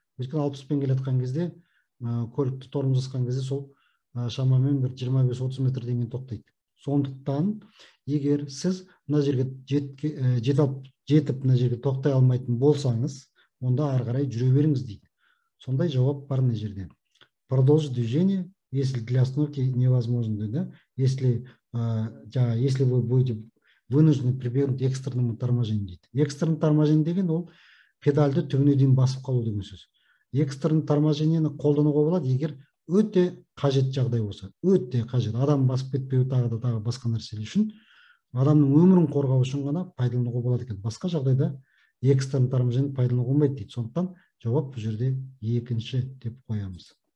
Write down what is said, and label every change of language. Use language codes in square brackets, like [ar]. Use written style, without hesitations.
[kk] Өйткені 60-пен келе жатқан кезде, көлікті тормоз басқан кезде сол шамамен бір 25-30 метрден кейін тоқтайды. Сондықтан егер сіз мына жерге жетіп мына жерге тоқтай алмайтын болсаңыз, онда ары қарай жүре беріңіз дейді. Сондай жауап бар мына жерде. [ru] Продолжить движение, если для остановки невозможно, да? Если вы будете вынуждены прибегнуть к экстренному торможению [kk] дейді. Экстренный торможение деген ол педальды түбіне дейін басып қалу деген сөз. Экстренный торможениені қолдануға болады, егер өте қажет жағдай болса, өте қажет, адам басып кетпеу тағы басқа нәрселер үшін, адамның өмірін қорғау үшін ғана пайдалануға болады екен. Басқа жағдайда экстренный торможение пайдалануға болмайды дейді. Сондықтан жауап бұл жерде екінші деп қоямыз.